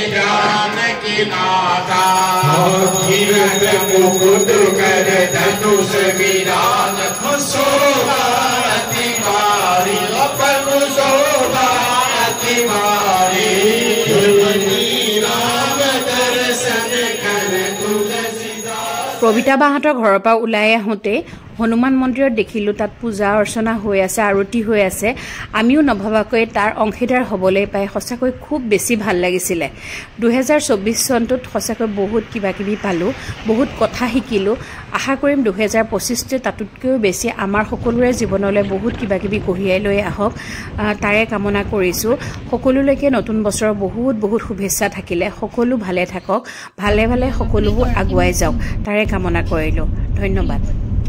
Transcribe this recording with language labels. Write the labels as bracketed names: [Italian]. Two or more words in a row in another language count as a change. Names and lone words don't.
[Hindi] नाथा कीर्त मुकुट कर धनुष विराज शोभा अति भारी अपन शोभा अति भारी राम दर्शन कर तुलसीदास [Assamese] প্ৰবিতা বাহঁতৰ ঘৰৰ পৰা ওলাই আহোঁতে হনুমান মন্দিৰত দেখিলোঁ তাত পূজা অৰ্চনা হৈ আছে আৰতি হৈ আছে আমিও নভবাকৈ তাৰ অংশীদাৰ হ'বলৈ পাই সঁচাকৈ খুব বেছি ভাল লাগিছিলে 2024 চনটোত সঁচাকৈ বহুত কিবা কিবি পালোঁ বহুত কথা শিকিলোঁ আশা কৰিম 2025তে তাতোতকৈও বেছি আমাৰ সকলোৰে জীৱনলৈ বহুত কিবা কিবি কঢ়িয়াই লৈ আহক তাৰে কামনা কৰিছোঁ সকলোলৈকে নতুন বছৰৰ বহুত বহুত শুভেচ্ছা থাকিলে সকলো ভালে থাকক ভালে ভালে সকলোবোৰ আগুৱাই যাওক তাৰে কামনা কৰিলোঁ ধন্যবাদ